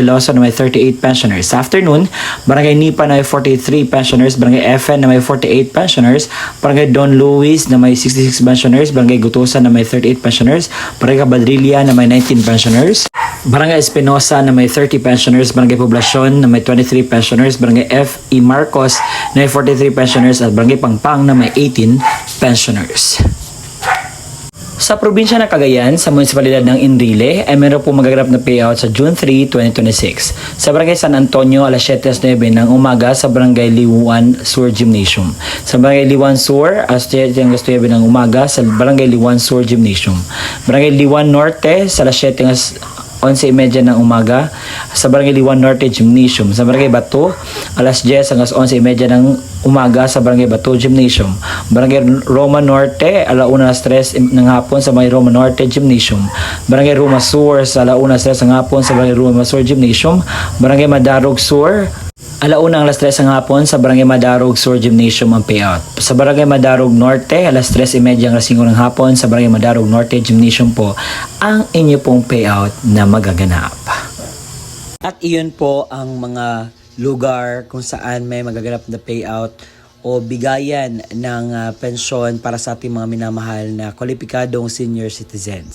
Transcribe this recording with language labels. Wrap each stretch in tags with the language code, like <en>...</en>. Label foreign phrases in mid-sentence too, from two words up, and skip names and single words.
<tl>Veloso na may 38 pensioners. Sa afternoon, Barangay Nipa na may 43 pensioners, Barangay FN na may 48 pensioners, Barangay Don Luis na may 66 pensioners, Barangay Gutusan na may 38 pensioners, Barangay Cabadrilla na may 19 pensioners, Barangay Espinosa na may 30 pensioners, Barangay Poblasyon na may 23 pensioners, Barangay F. E. Marcos na may 43 pensioners at Barangay Pangpang na may 18 pensioners. Sa probinsya ng Cagayan, sa munisipalidad ng Enrile, ay meron po magaganap na payout sa June 3, 2026. Sa Barangay San Antonio, alas 7:09 ng umaga sa Barangay Liwan Sur Gymnasium. Sa Barangay Liwan Sur, alas 7:09 ng umaga sa Barangay Liwan Sur Gymnasium. Barangay Liwan Norte, sa alas 7 11:30 ng umaga sa Barangay Liwan Norte Gymnasium. Sa Barangay Bato, alas 10 hanggang 11:30 ng umaga sa Barangay Bato Gymnasium. Barangay Roma Norte, alauna alas 3 ng hapon sa Barangay Roma Norte Gymnasium. Barangay Roma Sur, sa alauna alas 3 ng hapon sa Barangay Roma Sur Gymnasium. Barangay Madarog Sur, alauna ang alas 3 ng hapon sa Barangay Madarog Sur Gymnasium ang payout. Sa Barangay Madarog Norte, alas 3:30 hanggang 5 ng hapon sa Barangay Madarog Norte Gymnasium po ang inyo pong payout na magaganap. At iyon po ang mga lugar kung saan may magaganap na payout o bigayan ng pensyon para sa ating mga minamahal na kwalipikadong</tl> <en>senior citizens.</en>